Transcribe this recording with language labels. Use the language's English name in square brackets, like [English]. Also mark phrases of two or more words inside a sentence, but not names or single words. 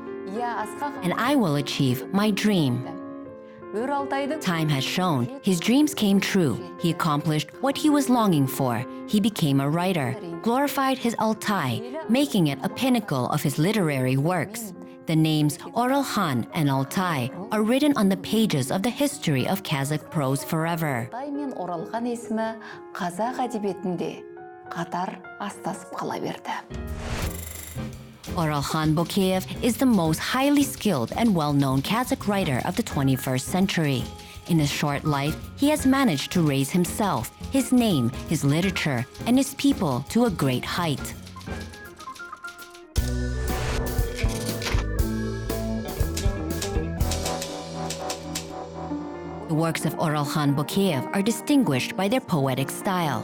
[English] And I will achieve my dream. Time has shown his dreams came true. He accomplished what he was longing for. He became a writer, glorified his Altai, making it a pinnacle of his literary works. The names Oralkhan and Altai are written on the pages of the history of Kazakh prose forever. [Kazakh] Alтай мен Оралхан есімі қазақ әдебиетінде қатар астасып қала берді. [English] Oralkhan Bokeev is the most highly skilled and well-known Kazakh writer of the 21st century. In his short life, he has managed to raise himself, his name, his literature, and his people to a great height. The works of Oralkhan Bokeev are distinguished by their poetic style.